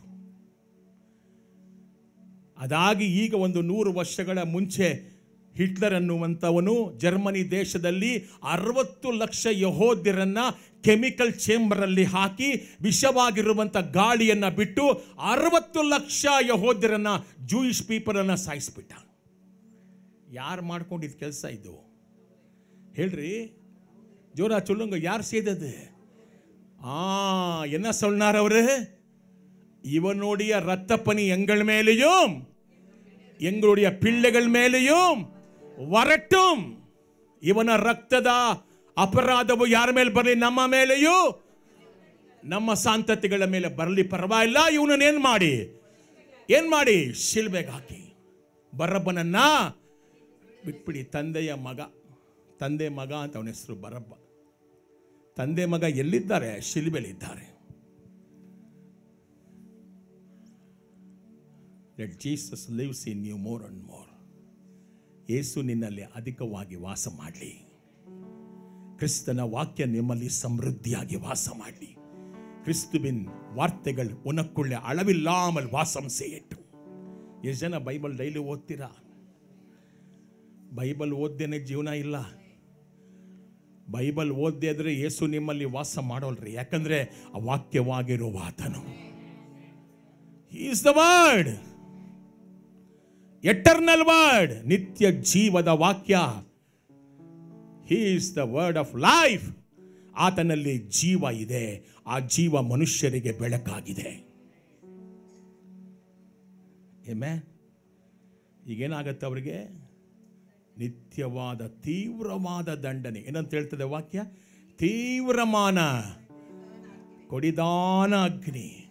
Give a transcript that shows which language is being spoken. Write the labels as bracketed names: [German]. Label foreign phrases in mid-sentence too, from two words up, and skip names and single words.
[Kannada] ಅದಾಗಿ ಈಗ ಒಂದು 100 ವರ್ಷಗಳ ಮುಂಚೆ ಹಿಟ್ಲರ್ ಅನ್ನುವಂಥವನು ಜರ್ಮನಿ ದೇಶದಲ್ಲಿ 60 ಲಕ್ಷ ಯಹೂದ್ಯರನ್ನ [English] chemical chamber [Kannada] ಹಾಕಿ ವಿಷವಾಗಿರುವಂಥ ಗಾಳಿಯನ್ನು ಬಿಟ್ಟು 60 ಲಕ್ಷ ಯಹೂದ್ಯರನ್ನ [English] Jewish people [Kannada] ಸಾಯಿಸ್ಬಿಟ್ಟ. ಯಾರು ಮಾಡ್ಕೊಂಡಿದ್ದ ಕೆಲಸ ಇದು ಹೇಳ್ರಿ? [Tamil] ஜோரா சொல்லுங்க, யார் செய்தது? என்ன சொன்னார் அவரு? இவனுடைய இரத்த பனி எங்கள் மேலேயும் எங்களுடைய பிள்ளைகள் மேலேயும் வரட்டும். [Kannada] ಇವನ ರಕ್ತದ ಅಪರಾಧವು ಯಾರ ಮೇಲೆ ಬರಲಿ? ನಮ್ಮ ಮೇಲೆಯೂ ನಮ್ಮ ಸಂತತಿಗಳ ಮೇಲೆ ಬರಲಿ, ಪರವಾಗಿಲ್ಲ. ಇವನನ್ನು ಏನ್ ಮಾಡಿ ಶಿಲ್ಬೆಗೆ ಹಾಕಿ ಬರಬ್ಬನನ್ನ ಬಿಟ್ಬಿಡಿ. ತಂದೆ ಮಗ ಅಂತ ಅವನ ಹೆಸರು ಬರಬ್ಬ. ತಂದೆ ಮಗ ಎಲ್ಲಿದ್ದಾರೆ? ಶಿಲ್ಬೆಲಿದ್ದಾರೆ. [English] Let Jesus lives in you more and more. [Kannada] ಯೇಸು ನಿನ್ನಲ್ಲಿ ಅಧಿಕವಾಗಿ ವಾಸ ಮಾಡಲಿ. ಕ್ರಿಸ್ತನ ವಾಕ್ಯ ನಿಮ್ಮಲ್ಲಿ ಸಮೃದ್ಧಿಯಾಗಿ ವಾಸ ಮಾಡಲಿ. [Tamil] கிறிஸ்துவின் வார்த்தைகள் உனக்குள்ளே அளவில்லாமல் வாசம் செய்யட்டும். [Kannada] ಎಷ್ಟು ಜನ ಬೈಬಲ್ ಡೈಲಿ ಓದ್ತೀರಾ? ಬೈಬಲ್ ಓದ್ದೇನೆ ಜೀವನ ಇಲ್ಲ. ಬೈಬಲ್ ಓದ್ದೇ ಇದ್ರೆ ಯೇಸು ನಿಮ್ಮಲ್ಲಿ ವಾಸ ಮಾಡೋಲ್ರಿ. ಯಾಕಂದ್ರೆ ಆ ವಾಕ್ಯವಾಗಿರುವ ಆತನು, [English] He is the word, eternal word, [Kannada] ನಿತ್ಯ ಜೀವದ ವಾಕ್ಯ. [English] He is the word of life. [Kannada] ಆತನಲ್ಲಿ ಜೀವ ಇದೆ. ಆ ಜೀವ ಮನುಷ್ಯರಿಗೆ ಬೆಳಕಾಗಿದೆ. ಆಮೆನ್. ಈಗೇನಾಗತ್ತೆ ಅವರಿಗೆ? ನಿತ್ಯವಾದ ತೀವ್ರವಾದ ದಂಡನೆ. ಏನಂತ ಹೇಳ್ತದೆ ವಾಕ್ಯ? ತೀವ್ರಮಾನ ಕೊಡಿದಾನ ಅಗ್ನಿ.